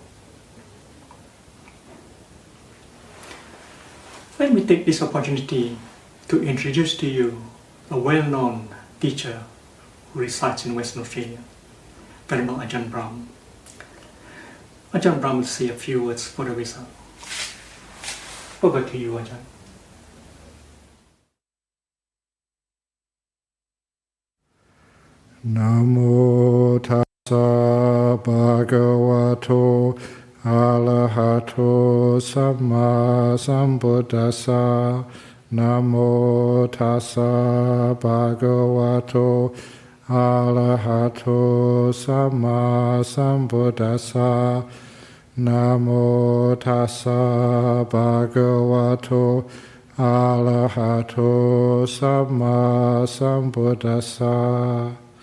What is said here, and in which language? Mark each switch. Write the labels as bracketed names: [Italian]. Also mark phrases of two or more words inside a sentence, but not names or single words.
[English] Let me take this opportunity to introduce to you a well-known teacher who resides in Western Australia, Venerable Ajahn Brahm. Ajahn Brahm will say a few words for the Vesak. Over to you, Ajahn. [Pali] Namo tassa bhagavato arahato samma sambuddhassa. Namo tassa bhagavato arahato samma sambuddhassa. Namo tassa bhagavato arahato samma sambuddhassa.